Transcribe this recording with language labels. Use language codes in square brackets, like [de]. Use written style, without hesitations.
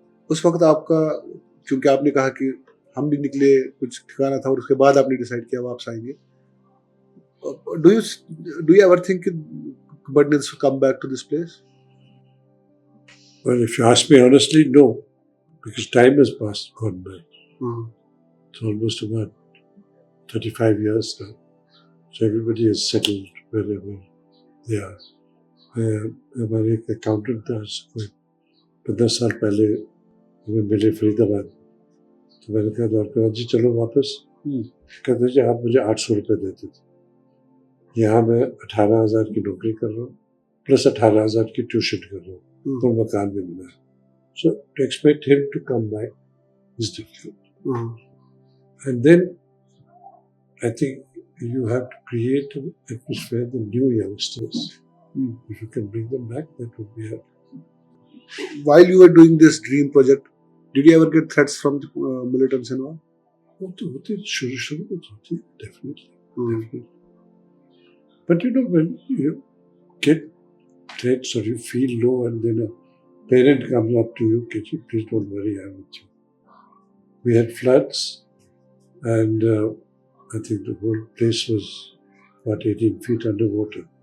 [ur] اس وقت آپ کا, چونکہ آپ نے کہا کہ ہم بھی نکلے, کچھ ٹھکانا تھا, اور اس کے بعد آپ نے ڈیسائیڈ کیا واپس آئیں گے. [en] Do you ever think Pandits will come back to this place? Well, if you ask me honestly, no, because time has gone by. It's almost about 35 years now. So everybody has settled wherever they are. [ur] ہمارے ایک accountant تھا, کوئی 15 سال پہلے ہمیں ملے فرید آباد, تو میں نے کہا ڈاکٹر جی چلو واپس. کہتے جی آپ مجھے 800 روپے دیتے تھے, یہاں میں 18,000 کی نوکری کر رہا ہوں, پلس 18,000 کی ٹیوشن کر رہا ہوں, اور مکان بھی ملا ہے. [en] So to expect ہم to come back is difficult. And then I think you have to create an atmosphere, the new youngsters. If you can bring them back, that would be helpful. While you were doing this dream project, did you ever get threats from the militants and all? [ur] وہ تو ہوتی شروع میں تو ہوتی [en] definitely. But you know, when you get threats or you feel low and then a parent comes up to you, please don't worry, I'm with you. We had floods and I think the whole place was about 18 feet underwater.